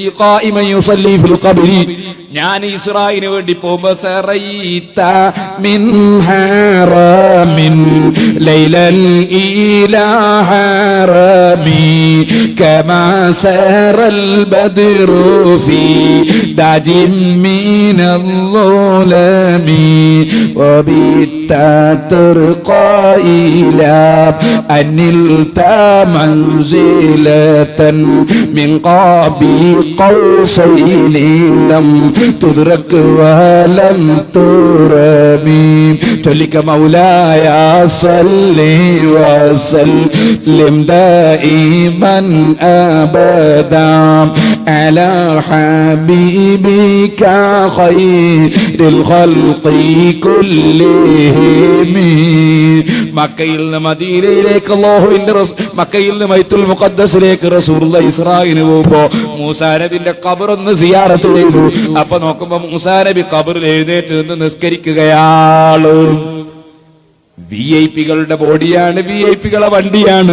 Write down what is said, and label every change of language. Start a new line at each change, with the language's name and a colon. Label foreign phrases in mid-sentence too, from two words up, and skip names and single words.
Arabic: قائما يصلي في القبر,
Malayalam: ഞാൻ ഇസ്രായിന് വേണ്ടി പോകുമ്പോൾ
Arabic: سريت من حرم ليلا إلى حرم كما سرى البدر في داج من الظلم وبت ترقى إلى أن نلت منزلة من قاب قوسين لم تدرك ولم ترمي تلك مولاي صل وسلم دائما أبدا على حبيبك خير الخلق كلهم.
Malayalam: മക്കയിൽ നിന്ന് മദീനയിലേക്ക് അല്ലാഹുവിന്റെ മക്കയിൽ നിന്ന് ബൈത്തുൽ മുഖദ്ദസിലേക്ക് റസൂലുള്ളാഹി ഇസ്രായിന് പോകുമ്പോ മൂസാ നബിന്റെ ഖബർ ഒന്ന് സിയാറത്ത് ചെയ്തു. അപ്പൊ നോക്കുമ്പോ മൂസാ നബി ഖബറിൽ എഴുന്നേറ്റ് നിന്ന് നിസ്കരിക്കുകയാണ്. വിഐപികളുടെ ബോഡിയാണ്, വിഐപികളെ വണ്ടിയാണ്.